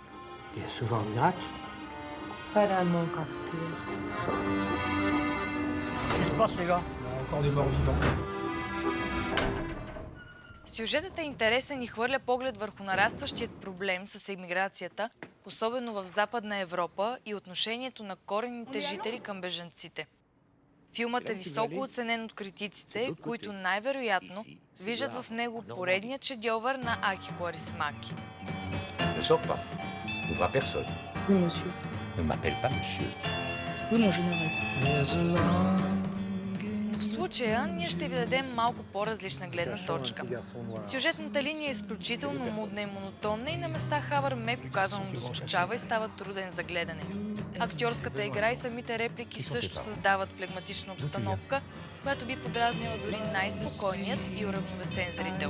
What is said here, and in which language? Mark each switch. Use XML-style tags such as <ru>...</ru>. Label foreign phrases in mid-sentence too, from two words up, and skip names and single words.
<bg>Сюжетът е интересен и хвърля поглед върху нарастващият проблем с емиграцията, особено в Западна Европа и отношението на коренните жители към бежанците. Филмът е високо оценен от критиците, които най-вероятно виждат в него поредният шедьовър на Аки Кауrismäki.</bg> <fr>Ne sors pas. N'ouvre à personne. Ne m'appelle pas monsieur.</fr> <bg>Но в случая ние ще ви дадем малко по-различна гледна точка. Сюжетната линия е изключително мудна и монотонна и на места Хавър меко казано доскучава и става труден за гледане. Актьорската игра и самите реплики също създават флегматична обстановка, която би подразнила дори най-спокойният и уравновесен зрител.</bg>